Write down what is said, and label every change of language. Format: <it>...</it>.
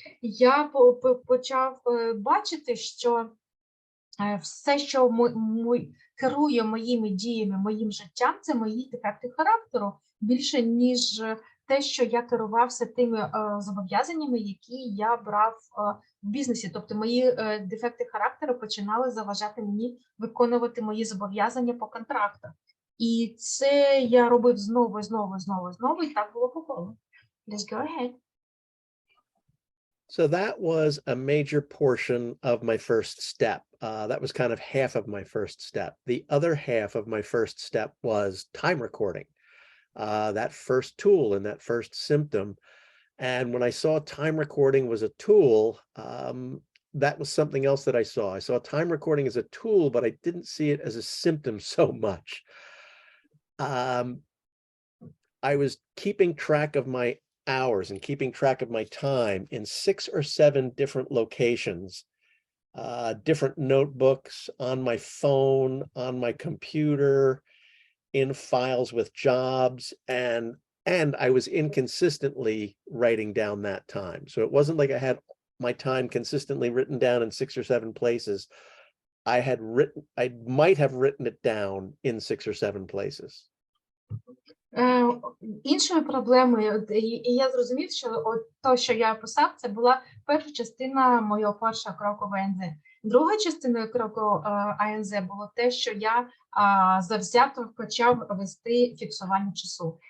<uk>Я почав бачити, що все, що керує моїми діями, моїм життям, це мої дефекти характеру, більше, ніж те, що я керувався тими зобов'язаннями, які я брав в бізнесі. Тобто мої дефекти характеру починали заважати мені виконувати мої зобов'язання по контрактах. І це я робив знову, і так було по колу.</uk> <en>Let's go ahead. So that was a major portion of my first step. That was kind of half of my first step. The other half of my first step was time recording. That first tool and that first symptom. And when I saw time recording was a tool, that was something else that I saw. I saw time recording as a tool, but I didn't see it as a symptom so much. I was keeping track of my hours and keeping track of my time in 6 or 7 different locations, different notebooks, on my phone, on my computer, in files with jobs, and I was inconsistently writing down that time. So it wasn't like I had my time consistently written down in 6 or 7 places. I might have written it down in 6 or 7 places.</en> <uk>Іншою проблемою, і я зрозумів, що те, що я описав, це була перша частина моєго першого кроку в АНЗ. Друга частина кроку АНЗ було те, що я завзято почав вести фіксування часу.</uk>